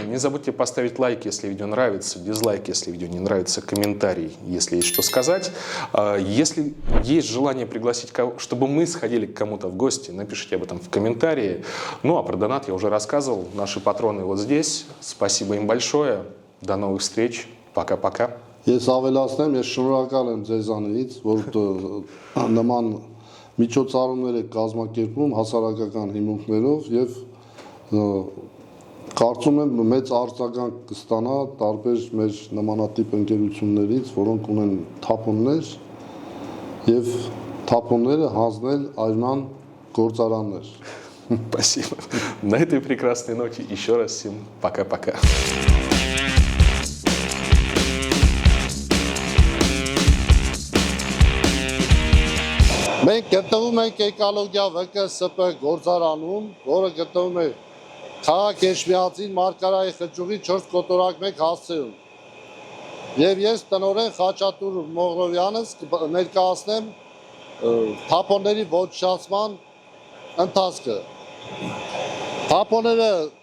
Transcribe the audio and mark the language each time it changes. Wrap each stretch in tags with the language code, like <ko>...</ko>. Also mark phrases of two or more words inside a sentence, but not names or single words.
<ru>Не забудьте поставить лайк, если видео нравится, дизлайк, если видео не нравится, комментарий, если есть что сказать. Если есть желание пригласить, чтобы мы сходили к кому-то в гости, напишите об этом в комментарии. Ну, а про донат я уже рассказывал. Наши патроны вот здесь. Спасибо им большое. До новых встреч. Пока-пока.</ru> <hy>Ես ավելացնեմ, ես շնորհակալ եմ ձեզանից, որ նման միջոցառումներ եք կազմակերպում հասարակական հիմունքներով եւ կարծում եմ մեծ արձագանք կստանա տարբեր մեր նմանատիպ ընկերություններից, որոնք ունեն թափոններ եւ թափոնները հանձնել այրման գործարաններ։</hy> <ru>Спасибо. На этой прекрасной ноте еще раз всем пока-пока.</ru> <hy>Մենք գտնվում ենք էկոլոգիա ՎԿՍՊ գործարանում, որը գտնվում է Քաղաք Էշմիածին Մարգարայի խճուղի 4 կոտորակ 1 հասցեում։ Եվ ես տնօրեն Խաչատուր Մողրովյանս ներկայացնեմ թափոնների ոչնչացման ընթացքը։ Թափոնները</hy>